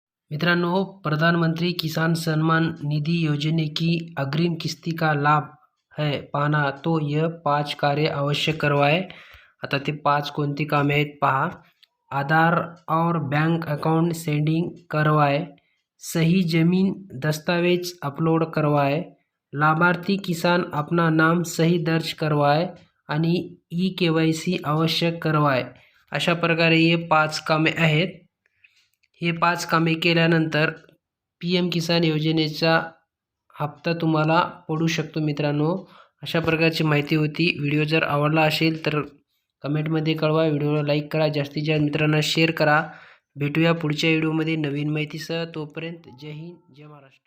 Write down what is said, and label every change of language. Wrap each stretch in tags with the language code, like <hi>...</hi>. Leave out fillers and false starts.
<hi>मित्रांनो, प्रधानमंत्री किसान सम्मान निधि योजने की अग्रिम किस्ती का लाभ है पाना, तो यह 5 कार्य अवश्य करवाए.</hi> <mr>आता ते 5 कोणती कामे आहेत पहा.</mr> <hi>आधार और बैंक अकाउंट सेटिंग करवाए, सही जमीन दस्तावेज अपलोड करवाए, लाभार्थी किसान अपना नाम सही दर्ज करवाए आणि ई-KYC आवश्यक करवाए.</hi> <mr>अशा प्रकारे हे 5 कामे आहेत. हे 5 कामे केल्यानंतर पी एम किसान योजनेचा हप्ता तुम्हाला पडू शकतो. मित्रांनो, अशा प्रकारची माहिती होती. व्हिडिओ जर आवडला असेल तर कमेंटमध्ये कळवा. व्हिडिओला लाईक करा, जास्तीत जास्त मित्रांना शेअर करा. भेटूया पुढच्या व्हिडिओमध्ये नवीन माहितीसह. तोपर्यंत जय हिंद, जय महाराष्ट्र.</mr>